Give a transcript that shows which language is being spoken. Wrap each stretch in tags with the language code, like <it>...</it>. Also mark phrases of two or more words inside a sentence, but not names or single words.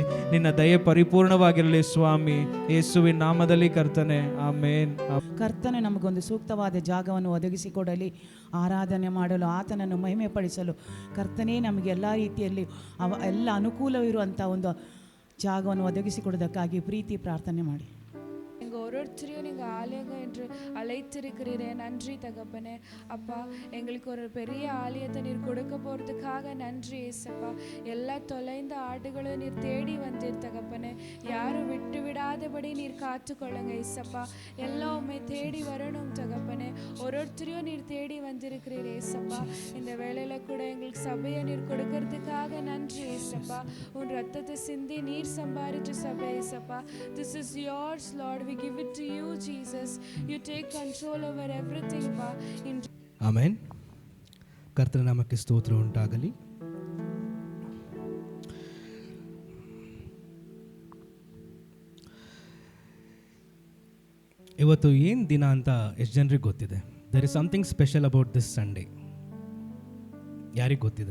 <kn>ನಿನ್ನ ದಯೆ ಪರಿಪೂರ್ಣವಾಗಿರಲಿ ಸ್ವಾಮಿ, ಯೇಸುವಿನ ನಾಮದಲ್ಲಿ ಕರ್ತನೆ, ಆಮೇನ್. ಕರ್ತನೆ ನಮಗೊಂದು ಸೂಕ್ತವಾದ ಜಾಗವನ್ನು ಒದಗಿಸಿಕೊಡಲಿ, ಆರಾಧನೆ ಮಾಡಲು, ಆತನನ್ನು ಮಹಿಮೆ ಪಡಿಸಲು ಕರ್ತನೇ ನಮಗೆ ಎಲ್ಲ ರೀತಿಯಲ್ಲಿ ಎಲ್ಲ ಅನುಕೂಲವಿರುವಂಥ ಒಂದು ಜಾಗವನ್ನು ಒದಗಿಸಿಕೊಡೋದಕ್ಕಾಗಿ ಪ್ರೀತಿ ಪ್ರಾರ್ಥನೆ ಮಾಡಿ.</kn> <ta>எங்கள் ஒருத்தரையும் நீங்கள் ஆலயங்கள் என்று அழைத்திருக்கிறீரே, நன்றி தகப்பனே. அப்பா, எங்களுக்கு ஒரு பெரிய ஆலயத்தை நீர் கொடுக்க போகிறதுக்காக நன்றி ஏசப்பா. எல்லா தொலைந்த ஆடுகளும் நீர் தேடி வந்தீர் தகப்பனே. யாரும் விட்டு விடாதபடி நீர் காத்துக்கொள்ளுங்க ஏசப்பா. எல்லாம் உண்மை தேடி வரணும் தகப்பனே. ஒருத்தரையும் நீர் தேடி வந்திருக்கிறீர் ஏசப்பா. இந்த வேளையில் கூட எங்களுக்கு சபையை நீர் கொடுக்கறதுக்காக நன்றி ஏசப்பா. உன் ரத்தத்தை சிந்தி நீர் சம்பாரிச்ச சபை ஏசப்பா.</ta> <en>This is yours Lord. We give give it to you, Jesus. You take control over everything, Pa. In</en> <kn>ಆಮೆನ್. ಕರ್ತನ ನಾಮಕ್ಕೆ ಸ್ತೋತ್ರ ಉಂಟಾಗಲಿ. ಇವತ್ತು ಏನು ದಿನ ಅಂತ ಎಷ್ಟು ಜನರಿಗೆ ಗೊತ್ತಿದೆ?</kn> <en>There is something special about this Sunday.</en> <kn>ಯಾರಿಗೆ ಗೊತ್ತಿದೆ?</kn>